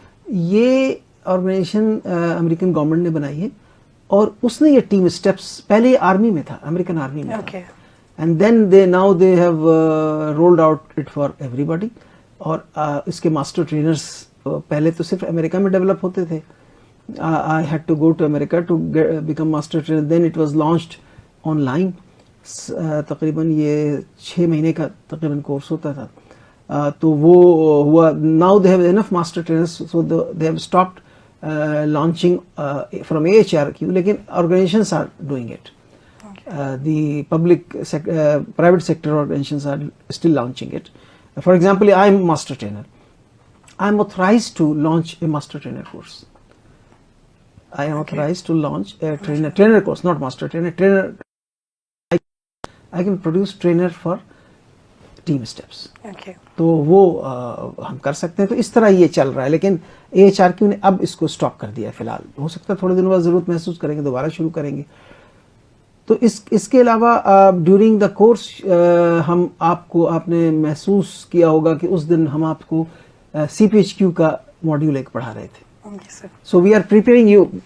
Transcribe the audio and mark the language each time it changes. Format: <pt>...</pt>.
<ur>یہ organization American government نے بنائی ہے, اور اس نے یہ ٹیم اسٹیپس, پہلے یہ آرمی میں تھا, امریکن آرمی میں تھا,</ur> <en>And then they have rolled out it for everybody.</en> <ur>اور اس کے ماسٹر ٹرینرز پہلے تو صرف امریکہ میں ڈیولپ ہوتے تھے.</ur> <en>I had to go to America to become master trainer. Then it was launched online.</en> <ur>تقریباً یہ 6 مہینے کا تقریباً کورس ہوتا تھا. تو وہ ہوا,</ur> <en>now they have enough master trainers, so they have stopped launching from AHRQ,</en> <ur>لیکن</ur> <en>organizations are doing it. The private sector organizations are still launching it. For example, I am master trainer. I am authorized to launch a master trainer course. I am authorized to launch a trainer course, not master trainer. I can produce trainer for team steps. Okay.</en> <ur>تو وہ ہم کر سکتے ہیں. تو اس طرح یہ چل رہا ہے, لیکن AHRQ نے اب اس کو سٹاپ کر دیا ہے فی الحال. ہو سکتا ہے تھوڑے دنوں بعد ضرورت محسوس کریں گے, دوبارہ شروع کریں گے. تو اس کے علاوہ</ur> <en>during the course</en> <ur>ہم آپ نے محسوس کیا ہوگا کہ اس دن ہم آپ کو CPHQ کا ماڈیول ایک پڑھا رہے تھے.</ur> <en>So we are preparing you.</en>